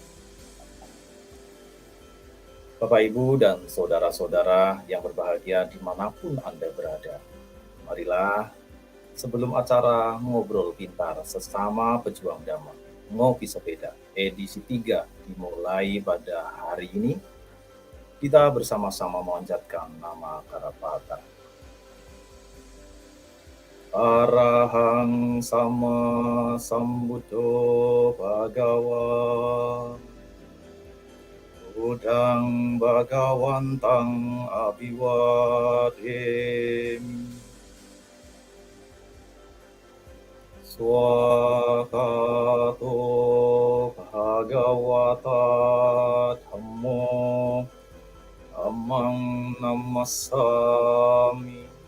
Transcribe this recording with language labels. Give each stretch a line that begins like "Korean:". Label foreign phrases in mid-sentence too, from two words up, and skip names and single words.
Indonesian: Bapak, Ibu, dan saudara-saudara yang berbahagia dimanapun Anda berada, marilah sebelum acara Ngobrol Pintar Sesama Pejuang Dhamma, Ngopi Sepeda, edisi 3 dimulai pada hari ini, kita bersama-sama memanjatkan nama Karapata.
Pali: Arahang Sama Sambuddho Bhagawa Buddhang Bhagawantang Abhiwademi Swakato Bhagavata Dhammo Dhammang Namassami